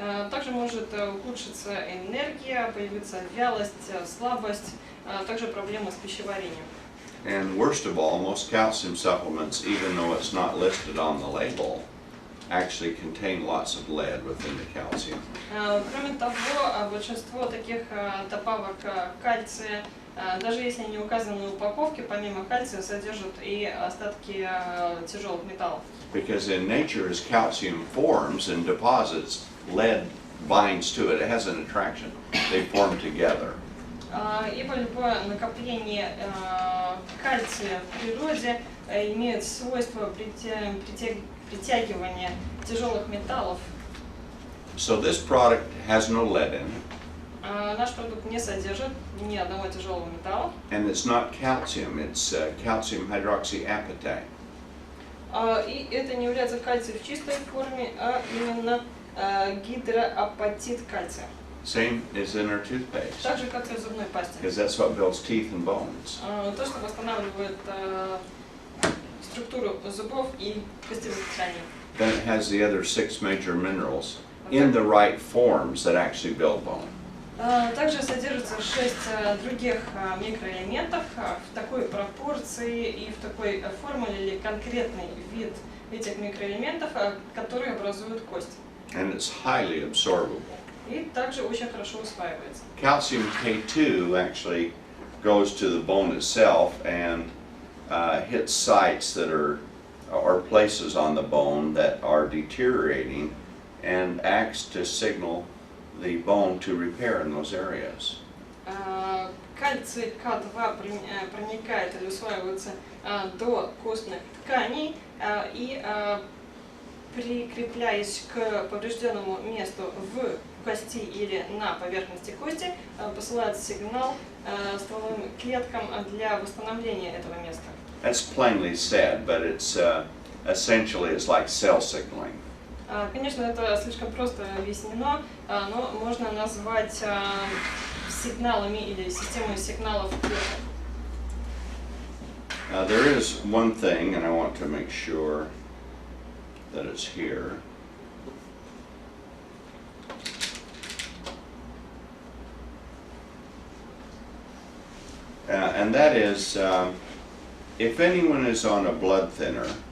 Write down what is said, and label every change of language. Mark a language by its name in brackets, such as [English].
[Russian] Также может ухудшиться энергия, появиться вялость, слабость, также проблемы с пищеварением. [English] And worst of all, most calcium supplements, even though it's not listed on the label, actually contain lots of lead within the calcium. [Russian] Кроме того, большинство таких добавок кальция, даже если не указаны на упаковке, помимо кальция содержат и остатки тяжелых металлов. [English] Because in nature, as calcium forms and deposits, lead binds to it. It has an attraction. They form together. [Russian] Ибо любое накопление кальция в природе имеет свойство притягивания тяжелых металлов. [English] So this product has no lead in it. [Russian] Наш продукт не содержит ни одного тяжелого металла. [English] And it's not calcium, it's calcium hydroxyapatite. [Russian] И это не является кальцием в чистой форме, а именно гидроапатит кальция. [English] Same as in our toothpaste. [Russian] Так же, как и в зубной пасте. [English] Because that's what builds teeth and bones. [Russian] То, что восстанавливает структуру зубов и костевых тканей. [English] Then it has the other 6 major minerals in the right forms that actually build bone. [Russian] Также содержится 6 других микроэлементов в такой пропорции и в такой формуле или конкретный вид этих микроэлементов, которые образуют кость. [English] And it's highly absorbable. [Russian] И также очень хорошо усваивается. [English] Calcium K2 actually goes to the bone itself and hits sites that are, or places on the bone that are deteriorating and acts to signal the bone to repair in those areas. [Russian] Кальций К2 проникает или усваивается до костных тканей и, прикрепляясь к поврежденному месту в кости или на поверхности кости, посылает сигнал стволовым клеткам для восстановления этого места. [English] That's plainly said, but it's essentially it's like cell signaling. [Russian] Конечно, это слишком просто объяснено, но можно назвать сигналами или системой сигналов клеток. [English] There is one thing, and I want to make sure that it's here. And that is, if anyone is on a blood thinner,